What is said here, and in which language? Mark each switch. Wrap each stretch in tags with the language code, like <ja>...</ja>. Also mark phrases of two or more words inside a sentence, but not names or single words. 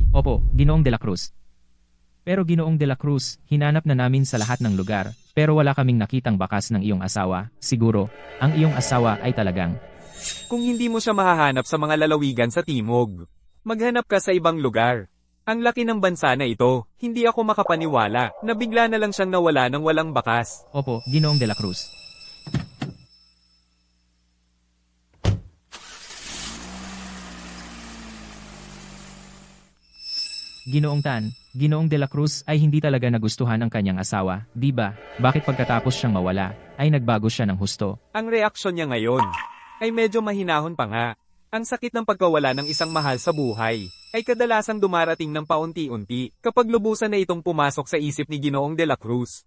<tl>Opo, Ginoong De La Cruz. Pero Ginoong De La Cruz, hinanap na namin sa lahat ng lugar, pero wala kaming nakitang bakas ng iyong asawa. Siguro, ang iyong asawa ay talagang Kung hindi mo siya mahahanap sa mga lalawigan sa timog, maghanap ka sa ibang lugar. Ang laki ng bansa na ito, hindi ako makapaniwala na bigla na lang siyang nawala ng walang bakas. Opo, Ginoong De La Cruz. Ginoong Tan, Ginoong De La Cruz ay hindi talaga nagustuhan ang kanyang asawa, di ba? Bakit pagkatapos siyang mawala, ay nagbago siya ng husto? Ang reaksyon niya ngayon ay medyo mahinahon pa nga. Ang sakit ng pagkawala ng isang mahal sa buhay ay kadalasang dumarating ng paunti-unti kapag lubusan na itong pumasok sa isip ni Ginoong De La Cruz.</tl>